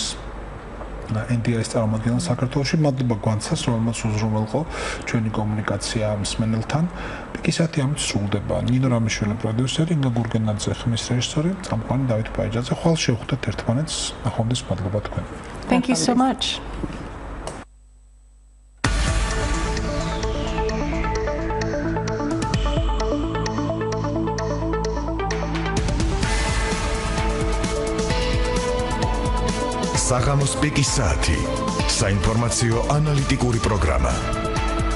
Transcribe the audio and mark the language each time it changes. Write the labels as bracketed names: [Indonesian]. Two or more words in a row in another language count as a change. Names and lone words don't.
[Georgian] NDI-ის წარმომადგენელს საქართველოში. მადლობა გვანცას, რომელმაც უზრუნველყო ჩვენი კომუნიკაცია მსმენელთან. პიკის საათი ამით სრულდება. ნინო რამიშვილი პროდიუსერი, ინგა გურგენაძე ხმის რეჟისორი, წამყვანი დავით პაიჭაძე. ხვალ შევხვდეთ ერთმანეთს. ნახვამდის მადლობა თქვენ. [English] Thank you so much. [Georgian] საღამოს პიკის საათი. საინფორმაციო ანალიტიკური პროგრამა.